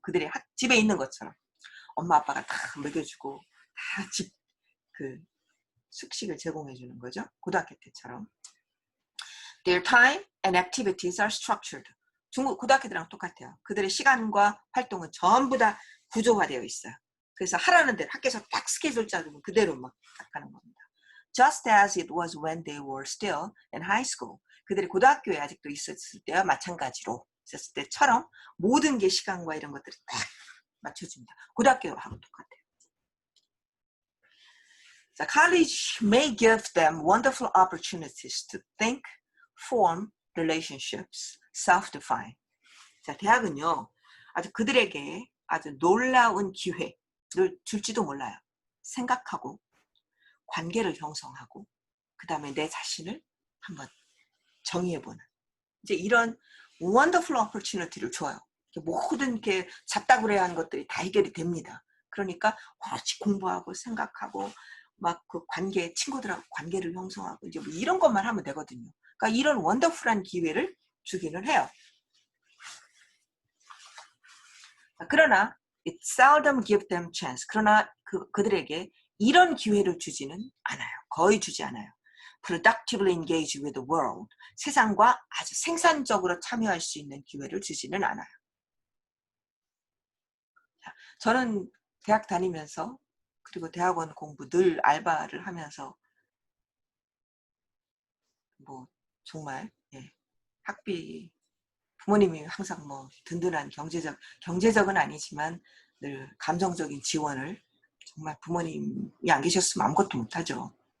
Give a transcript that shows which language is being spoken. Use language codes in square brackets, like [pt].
[ko] 그들이 집에 있는 것처럼 엄마 아빠가 다 먹여주고 다 숙식을 제공해주는 거죠. 고등학교 때처럼. [en] Their time and activities are structured. [ko] 중국 고등학교들랑 똑같아요. 그들의 시간과 활동은 전부 다 구조화되어 있어요. 그래서 하라는 대로 학교에서 딱 스케줄 짜주면 그대로 막 하는 겁니다. [en] Just as it was when they were still in high school. [ko] 그들이 고등학교에 아직도 있었을 때와 마찬가지로 있었을 때처럼 모든 게 시간과 이런 것들을 딱 맞춰줍니다. 고등학교하고 똑같아요. [en] 자, college may give them wonderful opportunities to think, form relationships, self-define. [ko] 자, 대학은요, 아주 그들에게 아주 놀라운 기회를 줄지도 몰라요. 생각하고, 관계를 형성하고, 그 다음에 내 자신을 한번 정의해보는. 이제 이런 [en] wonderful opportunity [ko] 를 줘요. 모든 게 잡다구려 하는 것들이 다 해결이 됩니다. 그러니까 같이 공부하고 생각하고 막 그 관계, 친구들하고 관계를 형성하고 이제 뭐 이런 것만 하면 되거든요. 그러니까 이런 원더풀한 기회를 주기는 해요. 그러나 [en] it seldom give them chance. [ko] 그러나 그들에게 이런 기회를 주지는 않아요. 거의 주지 않아요. [en] productively engage with the world. [ko] 세상과 아주 생산적으로 참여할 수 있는 기회를 주지는 않아요. 저는 대학 다니면서 그리고 대학원 공부 늘 알바를 하면서 뭐 정말 학비 부모님이 항상 뭐 든든한 경제적은 아니지만 늘 감정적인 지원을 정말 부모님이 안 계셨으면 아무것도 못하죠.